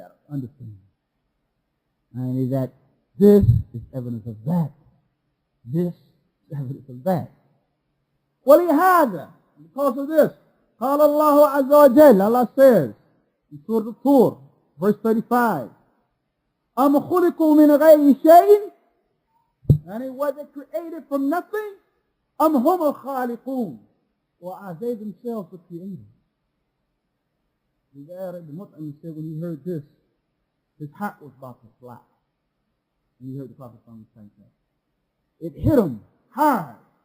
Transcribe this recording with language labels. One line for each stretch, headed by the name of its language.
English: Understand. And that this is evidence of that. This is evidence of that.
Arabic: وَلِهَذَا,
English: because of this,
Arabic: قال الله عز وجل,
English: Allah says, in Surah Al-Tur, verse 35,
Arabic: أَمْ خُلِقُوا مِنْ غَيْرِ شَيْءٍ.
English: And was it created from nothing?
Arabic: أَمْ هُمُ الْخَالِقُونَ.
English: Or are they themselves the creators? The Mut'im said when he heard this, his heart was about to fly. When he heard the Prophet say that. It hit him hard.